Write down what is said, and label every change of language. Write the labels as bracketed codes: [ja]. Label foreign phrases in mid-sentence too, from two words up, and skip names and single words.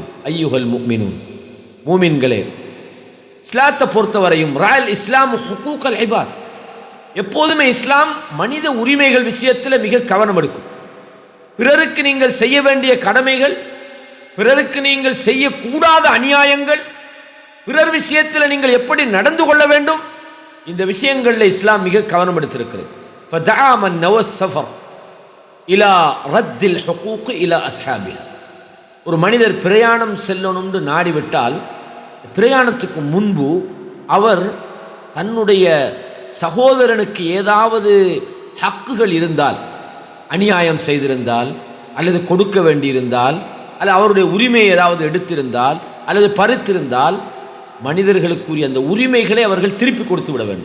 [ar] أيها المؤمنون, [ta] மூமின்களே, இஸ்லாத்தை பொறுத்தவரையும் ராயல் இஸ்லாம் [ar] حقوق العباد, [ta] எப்போதுமே இஸ்லாம் மனித உரிமைகள் விஷயத்தில் மிக கவனம் எடுக்கும். பிறருக்கு நீங்கள் செய்ய வேண்டிய கடமைகள், பிறருக்கு நீங்கள் செய்யக்கூடாத அநியாயங்கள், பிறர் விஷயத்தில் நீங்கள் எப்படி நடந்து கொள்ள வேண்டும், இந்த விஷயங்களில் இஸ்லாம் மிக கவனம் எடுத்திருக்கிறது. [ar] فدعا من نوى السفر الى رد الحقوق الى اصحابها. [ta] ஒரு மனிதர் பிரயாணம் செல்லணும்னு நாடிவிட்டால் பிரயாணத்துக்கு முன்பு அவர் தன்னுடைய சகோதரனுக்கு ஏதாவது ஹக்குகள் இருந்தால், அநியாயம் செய்திருந்தால் அல்லது கொடுக்க வேண்டியிருந்தால் அல்லது அவருடைய உரிமையை ஏதாவது எடுத்திருந்தால் அல்லது பறித்திருந்தால் மனிதர்களுக்குரிய அந்த உரிமைகளை அவர்கள் திருப்பி கொடுத்து விட வேண்டும்.